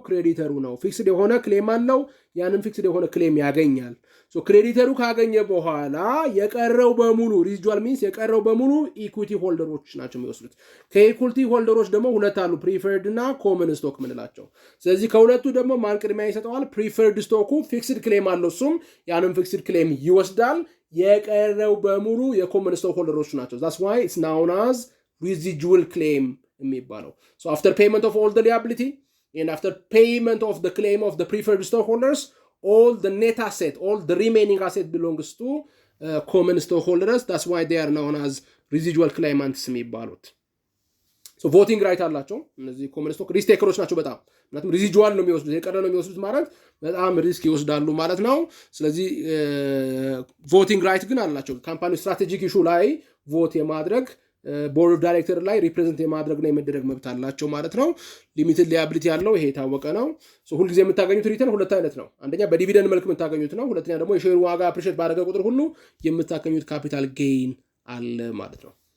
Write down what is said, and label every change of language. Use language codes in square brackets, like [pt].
[am] ክሬዲተሩ ነው። ፊክስድ የሆነ ክሌም አለው። ያንን ፊክስድ የሆነ ክሌም ያገኛል። ክሬዲተሩ ካገኘ በኋላ የቀረው በሙሉ ሪዚጁዋል ሚንስ የቀረው በሙሉ ኢኩዊቲ ሆልደሮች ናቸው የሚወስዱት። ከኢኩዊቲ ሆልደሮች ደግሞ ሁለት አሉ፣ ፕሪፈርድ እና ኮመን ስቶክ ምንላቸው። ስለዚህ ከሁለቱ ደግሞ ማን ቅድሚያ ይሰጠዋል? ፕሪፈርድ ስቶኩ ፊክስድ ክሌም አለው፣ እሱም ያንን ፊክስድ ክሌም ይወስዳል። የቀረው በሙሉ የኮመን ስቶክ ሆልደሮች ናቸው። [en] that's why it's known as residual claim [am] የሚባለው። [en] so after payment of all the liability and after payment of the claim of the preferred stockholders, all the net asset, all the remaining asset belongs to common stockholders. That's why they are known as residual claimants [am] የሚባሉት። [en] so voting right [am] አላቸው እነዚህ ኮመን ስቶክ ሪስክ ቴከሮች ናቸው በጣም ምክንያቱም ሪዚጁዋል ነው የሚወስዱት፣ የቀረ ነው የሚወስዱት ማለት በጣም ሪስክ ይወስዳሉ ማለት ነው። ስለዚህ ቮቲንግ ራይት ግን አላቸው። ካምፓኒ ስትራቴጂክ ኢሹ ላይ ቮት የማድረግ ቦርድ ኦፍ ዳይሬክተር ላይ ሪፕሬዘንት የማድረግ ነው የመደረግ መብት አላቸው ማለት ነው። ሊሚትድ ሊያቢሊቲ ያለው ይሄ የታወቀ ነው። ሁልጊዜ የምታገኙት ሪተርን ሁለት አይነት ነው። አንደኛ በዲቪደንድ መልክ የምታገኙት ነው። ሁለተኛ ደግሞ የሼር ዋጋ አፕሪሼት ባደረገ ቁጥር ሁሉ የምታገኙት ካፒታል ጌይን አለ ማለት ነው።